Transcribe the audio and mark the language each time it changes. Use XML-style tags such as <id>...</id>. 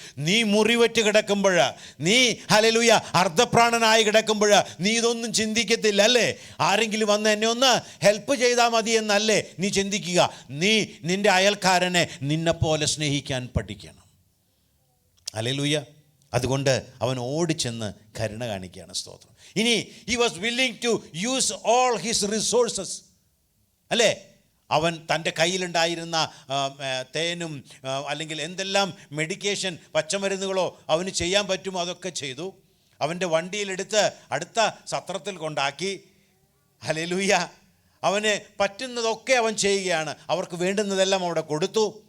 <ml>നീ മുറിവറ്റ് കിടക്കുമ്പോൾ, നീ ഹല്ലേലൂയ അർദ്ധപ്രാണനായി കിടക്കുമ്പോൾ നീ ഇതൊന്നും ചിന്തിക്കത്തില്ല അല്ലേ? ആരെങ്കിലും വന്ന് എന്നെ ഒന്ന് ഹെൽപ്പ് ചെയ്താൽ മതി എന്നല്ലേ നീ ചിന്തിക്കുക. നീ നിൻ്റെ അയൽക്കാരനെ നിന്നെപ്പോലെ സ്നേഹിക്കാൻ പഠിക്കണം. ഹല്ലേലൂയ. അതുകൊണ്ട് അവൻ ഓടിച്ചെന്ന് കരുണ കാണിക്കുകയാണ്. സ്തോത്രം. ഇനി</ml> <en>he was willing to use all his resources</en> <ml>അല്ലേ? അവൻ തൻ്റെ കയ്യിലുണ്ടായിരുന്ന തേനും അല്ലെങ്കിൽ എന്തെല്ലാം മെഡിക്കേഷൻ പച്ചമരുന്നുകളോ അവന് ചെയ്യാൻ പറ്റുമോ അതൊക്കെ ചെയ്തു. അവൻ്റെ വണ്ടിയിലെടുത്ത് അടുത്ത സത്രത്തിൽ കൊണ്ടാക്കി. ഹല്ലേലൂയ. അവന് പറ്റുന്നതൊക്കെ അവൻ ചെയ്യുകയാണ്. അവർക്ക് വേണ്ടുന്നതെല്ലാം അവിടെ കൊടുത്തു.</ml>